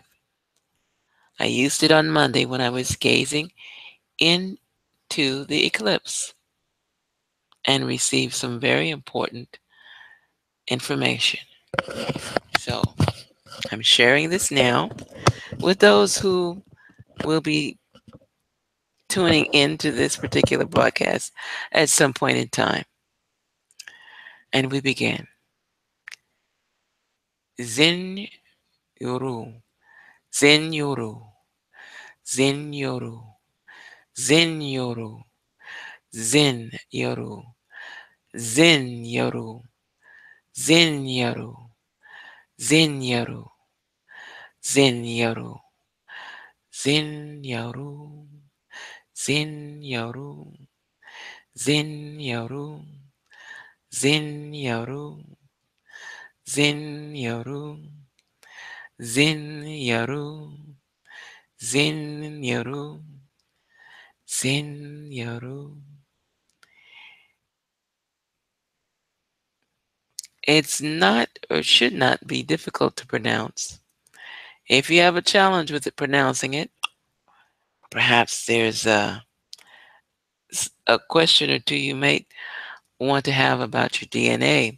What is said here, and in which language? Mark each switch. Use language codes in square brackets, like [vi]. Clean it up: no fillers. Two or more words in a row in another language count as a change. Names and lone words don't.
[en] I used it on Monday when I was gazing into the eclipse and received some very important information. So I'm sharing this now with those who will be tuning into this particular broadcast at some point in time. And we begin. Zen Yoru, Zen Yoru, Zen Yoru, Zen Yoru, Zen Yoru, Zen Yoru, Zen Yoru, Zen Yoru, Zen Yoru, Zen Yoru, Zen Yoru, Zen Yoru, Zen Yoru, Zen Yoru, Zen Yoru, Zen Yoru, Zen Yoru. It's not or should not be difficult to pronounce. If you have a challenge with it pronouncing it, perhaps there's a question or two you may want to have about your DNA.